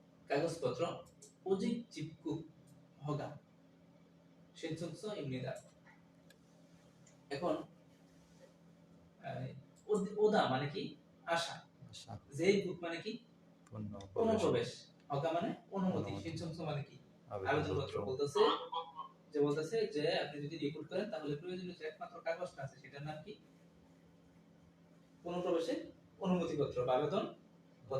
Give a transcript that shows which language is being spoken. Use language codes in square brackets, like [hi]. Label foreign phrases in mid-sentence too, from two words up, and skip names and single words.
[ko] কাগজপত্র 오직 집국 허가 신청서 입니다. [bn] এখন ওদা মানে কি আশা, আশা যেইবুক মানে কি পূর্ণ অনুপ্রবেশ, হকা মানে অনুমতি, অনুমতি। সিনসংস মানে কি আবেদনপত্র আবেদনপত্র। বলতেছে যে আপনি যদি রিপোর্ট করেন তাহলে প্রয়োজনীয় যে একমাত্র কাগজটা আছে সেটার নাম কি অনুপ্রবেশের অনুমতিপত্র বা আবেদন পত্র।